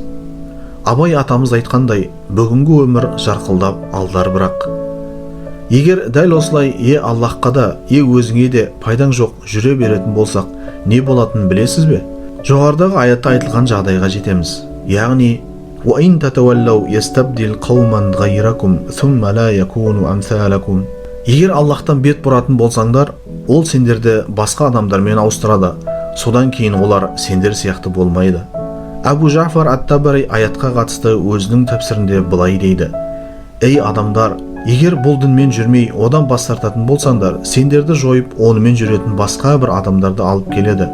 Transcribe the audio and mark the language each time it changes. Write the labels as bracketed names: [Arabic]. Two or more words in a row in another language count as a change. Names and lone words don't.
[Kazakh] Абай атамыз айтқандай, бүгінгі өмір жарқылдап алдар бірақ. Егер дәл осылай Аллахқа да, өзіңе де пайдаң жоқ жүре беретін болсақ, не болатынын білесіз бе? Жоғарыдағы аятта айтылған жағдайға жетеміз. [Arabic] Яғни وَإِن تَتَوَلَّوْا يَسْتَبْدِلْ قَوْمًا غَيْرَكُمْ ثُمَّ لَا يَكُونُوا أَمْثَالَكُمْ. [Kazakh] Егер Аллахтан бет бұратын болсаңдар, ол сендерді басқа адамдармен ауыстырады. Содан кейін олар сендер сияқты болмайды. Абу Жафар ат-Табари аятқа қатысты өзінің тәпсірінде былай дейді: Ей адамдар, егер бұл дінмен жүрмей, одан бас тартатын болсаңдар, сендерді жойып, онымен жүретін басқа бір адамдарды алып келеді.